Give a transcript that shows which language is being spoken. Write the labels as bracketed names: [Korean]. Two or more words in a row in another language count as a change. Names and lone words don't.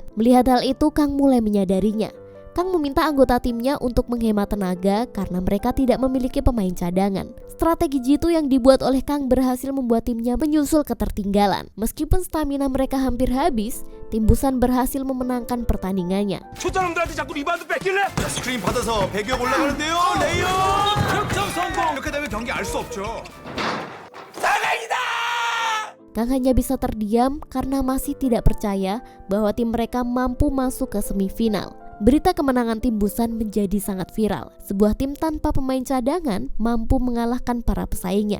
[Indonesian] Melihat hal itu, Kang mulai menyadarinya. Kang meminta anggota timnya untuk menghemat tenaga karena mereka tidak memiliki pemain cadangan. Strategi jitu yang dibuat oleh Kang berhasil membuat timnya menyusul ketertinggalan. Meskipun stamina mereka hampir habis, tim Busan berhasil memenangkan pertandingannya. [Korean] 초짜놈들한테 자꾸 리바운드 뺏길래? 스크린 받아서 배기업 올라가는데요. 레이업! 득점 성공! 이렇게 되면 경기 알 수 없죠. [Indonesian] Kang hanya bisa terdiam karena masih tidak percaya bahwa tim mereka mampu masuk ke semifinal. Berita kemenangan tim Busan menjadi sangat viral. Sebuah tim tanpa pemain cadangan mampu mengalahkan para pesaingnya.